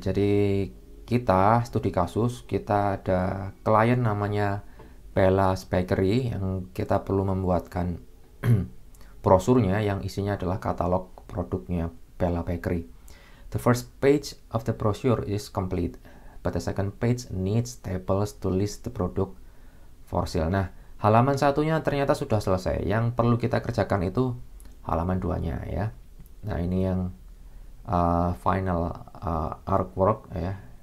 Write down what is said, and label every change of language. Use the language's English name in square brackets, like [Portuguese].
[Indonesian] Jadi kita studi kasus, kita ada klien namanya Bella's Bakery yang kita perlu membuatkan brosurnya yang isinya adalah katalog produknya Bella Bakery. [English] The first page of the brochure is complete, but the second page needs tables to list the product for sale. [Indonesian] Nah, halaman satunya ternyata sudah selesai. Yang perlu kita kerjakan itu halaman 2-nya ya. Nah, ini yang final artwork ya.